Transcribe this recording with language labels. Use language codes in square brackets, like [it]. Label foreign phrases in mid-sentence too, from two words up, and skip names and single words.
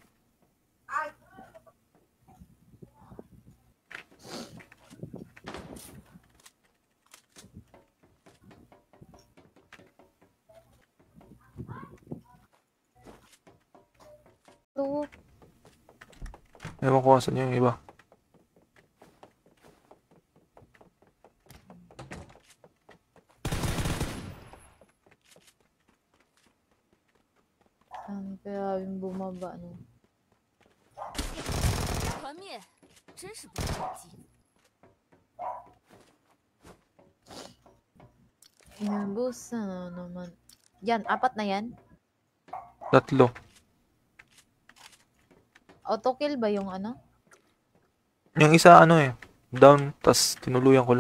[tl] Ito. Ewan ko asan yung iba. Saan kaya yung bumaba, no? [zh] 团灭，真是不着急。 [tl] Boss, ano naman. Yan, 4 na yan. 3. [en] Auto kill [tl] ba yung ano? Yung isa ano eh, down, tas tinuluyan ko lang.